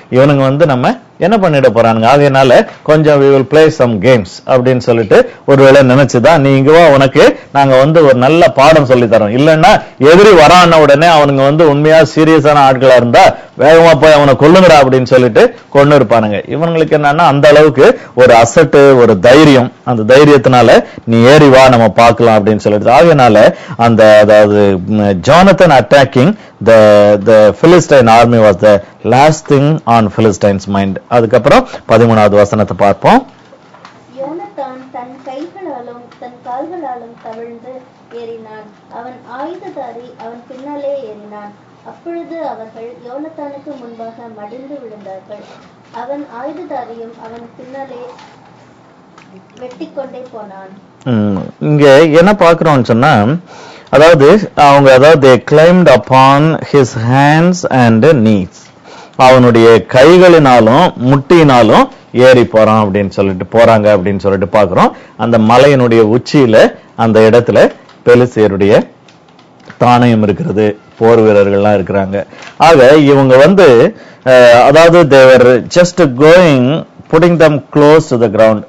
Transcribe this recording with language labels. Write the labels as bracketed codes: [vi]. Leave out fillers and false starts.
[ta] இவனுங்க வந்து நம்ம என்ன பண்ணிட போறானுங்க. அதனால கொஞ்சம் [en] we will play some games [ta] அப்படின்னு சொல்லிட்டு ஒருவேளை நினைச்சுதான், நீ இங்க வா, உனக்கு நாங்க வந்து ஒரு நல்ல பாடம் சொல்லி தரோம். இல்லைன்னா எதிரி வரான உடனே அவனுங்க வந்து உண்மையா சீரியஸான ஆட்களா இருந்தா வேகமா போய் அவனை கொல்லுங்கடா அப்படின்னு சொல்லிட்டு கொண்டு இருப்பானுங்க. இவங்களுக்கு என்னன்னா அந்த அளவுக்கு ஒரு அசட்டு, ஒரு தைரியம், அந்த தைரியத்தினால நீ ஏறி வா நம்ம பார்க்கலாம் அப்படின்னு சொல்லிட்டு. ஆகையினால அந்த அதாவது Jonathan attacking [en] the Philistine army was the last thing on Philistine's mind. [ta] அதுக்கப்புறம் 13வது வசனத்தை பார்ப்போம். யோனத்தான் தன் கைகளாலும் தன் கால்களாலும் தவிழ்ந்து ஏறினான், அவன் ஆயுததாரி அவன் பின்னாலே ஏறினான். அப்பொழுது அவர்கள் யோனத்தானுக்கு முன்பாக மடிந்து விழுந்தார்கள். அவன் ஆயுததாரியும் அவன் பின்னாலே வெட்டிக்கொண்டே போனான். இங்க என்ன பார்க்கிறோம்னு சொன்னா, அதாவது [en] they climbed upon his hands and knees. [ta] அவனுடைய கைகளினாலும் முட்டினாலும் ஏறி போறான் அப்படின்னு சொல்லிட்டு பாக்குறோம். அந்த மலையினுடைய உச்சியில அந்த இடத்துல பெலிஸ்தியருடைய தானியம் இருக்கிறது, போர் வீரர்கள்லாம் இருக்கிறாங்க. ஆக இவங்க அதாவது [en] They're just going putting them close to the ground.